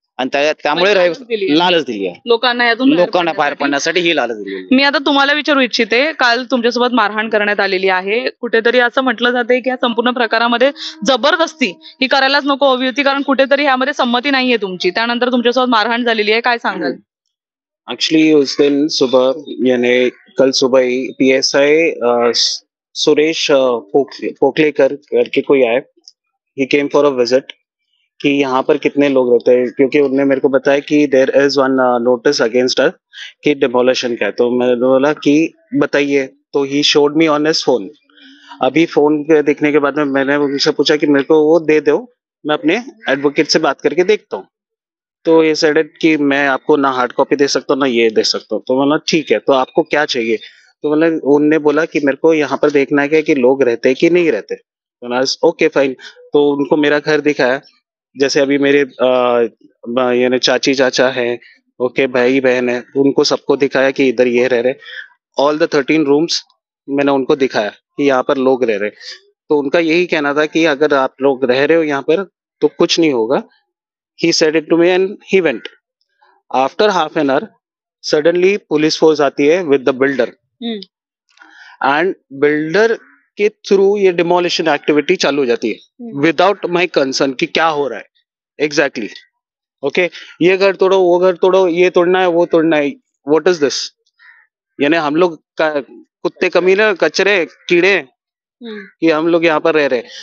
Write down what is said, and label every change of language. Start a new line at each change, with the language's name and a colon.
Marathi: आणि त्यामुळे लालच दिली आहे लोकांना बाहेर पडण्यासाठी, ही लालच दिली. मी आता तुम्हाला विचारू इच्छिते, काल तुमच्यासोबत मारहाण करण्यात आलेली आहे. कुठेतरी असं म्हटलं जाते की या संपूर्ण प्रकारामध्ये जबरदस्ती ही करायलाच नको हवी होती, कारण कुठेतरी यामध्ये संमती नाहीये तुमची. त्यानंतर तुमच्यासोबत मारहाण झालेली आहे, काय सांगाल?
Hindi: एक्चुअली उस दिन सुबह यानी कल सुबह ही PSI सुरेश पोकलेकर करके कोई आए,
English: he came for a visit
Hindi: कि यहाँ पर कितने लोग रहते हैं, क्योंकि उन्होंने मेरे को बताया कि
English: there is one notice against us
Hindi: कि डिमोलिशन का है. तो मैंने बोला कि बताइए, तो
English: He showed me on his phone.
Hindi: अभी फोन देखने के बाद में मैंने उनसे पूछा कि मेरे को वो दे दो, मैं अपने एडवोकेट से बात करके देखता हूँ. तो ये सेड कि मैं आपको ना हार्ड कॉपी दे सकता हूँ ना ये दे सकता हूँ. तो मैंने ठीक है, तो आपको क्या चाहिए? तो मैंने उनने बोला कि मेरे को यहाँ पर देखना है कि लोग रहते कि नहीं रहते. तो ओके फाइन. तो उनको मेरा घर दिखाया, जैसे अभी मेरे यानी चाची चाचा है, ओके, भाई बहन है, उनको सबको दिखाया कि इधर ये रह रहे.
English: all the 13 rooms
Hindi: मैंने उनको दिखाया कि यहाँ पर लोग रह रहे. तो उनका यही कहना था कि अगर आप लोग रह रहे हो यहाँ पर तो कुछ नहीं होगा.
English: He said it to me and he went. After half an hour, suddenly police force
Hindi: आती है
English: with the builder.
Hindi: And builder के थ्रू ये demolition activity चालू हो जाती है
English: without my concern
Hindi: कि क्या हो रहा है exactly. Okay, ये घर तोड़ो, वो घर तोड़ो, ये तोड़ना है, वो तोड़ना है.
English: What is this?
Hindi: यानी हम लोग कुत्ते कमीने कचरे कीड़े कि हम लोग यहाँ पर रह रहे.